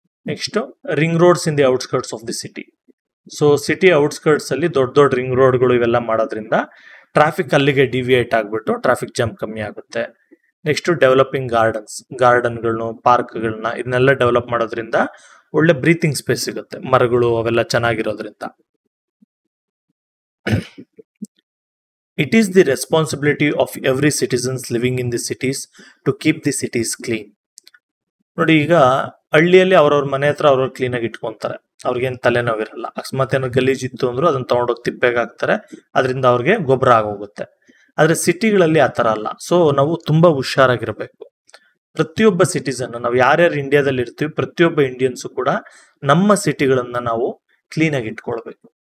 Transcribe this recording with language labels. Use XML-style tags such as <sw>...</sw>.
<en>Next, ring roads in the outskirts of the city.</en> <kn>So city outskirts ಅಲ್ಲಿ ದೊಡ್ಡ ದೊಡ್ಡ ring ರೋಡ್ಗಳು ಇವೆಲ್ಲ ಮಾಡೋದ್ರಿಂದ ಟ್ರಾಫಿಕ್ ಅಲ್ಲಿಗೆ ಡಿವಿಯೇಟ್ ಆಗ್ಬಿಟ್ಟು ಟ್ರಾಫಿಕ್ ಜಾಮ್ ಕಮ್ಮಿ ಆಗುತ್ತೆ. ನೆಕ್ಸ್ಟ್, ಡೆವಲಪಿಂಗ್ ಗಾರ್ಡನ್ಗಳನ್ನ, ಪಾರ್ಕ್ಗಳನ್ನ ಇದನ್ನೆಲ್ಲ ಡೆವಲಪ್ ಮಾಡೋದ್ರಿಂದ ಒಳ್ಳೆ ಬ್ರೀತಿಂಗ್ ಸ್ಪೇಸ್ ಸಿಗುತ್ತೆ, ಮರಗಳು ಅವೆಲ್ಲ ಚೆನ್ನಾಗಿರೋದ್ರಿಂದ.</kn> <en>It is the responsibility of every citizens living in the cities to keep the cities clean.</en> <kn>ನೋಡಿ, ಈಗ ಹಳ್ಳಿಯಲ್ಲಿ ಅವ್ರವ್ರ ಮನೆ ಹತ್ರ ಅವ್ರವ್ರು ಕ್ಲೀನ್ ಆಗಿ ಇಟ್ಕೊಂತಾರೆ. ಅವ್ರಿಗೇನು ತಲೆನೋವಿರಲ್ಲ. ಅಕಸ್ಮಾತ್ ಏನೋ ಗಲೀಜಿತ್ತು ಅಂದ್ರೂ ಅದನ್ನ ತಗೊಂಡೋಗಿ ತಿಪ್ಪೆಗೆ ಹಾಕ್ತಾರೆ, ಅದರಿಂದ ಅವ್ರಿಗೆ ಗೊಬ್ಬರ ಆಗೋಗುತ್ತೆ. ಆದ್ರೆ ಸಿಟಿಗಳಲ್ಲಿ ಆ ತರ ಅಲ್ಲ. ಸೊ ನಾವು ತುಂಬಾ ಹುಷಾರಾಗಿರ್ಬೇಕು. ಪ್ರತಿಯೊಬ್ಬ ಸಿಟಿಸನ್, ನಾವು ಯಾರ್ಯಾರು ಇಂಡಿಯಾದಲ್ಲಿ ಇರ್ತೀವಿ ಪ್ರತಿಯೊಬ್ಬ ಇಂಡಿಯನ್ಸು ಕೂಡ ನಮ್ಮ ಸಿಟಿಗಳನ್ನ ನಾವು ಕ್ಲೀನ್ ಆಗಿ ಇಟ್ಕೊಳ್ಬೇಕು.</kn>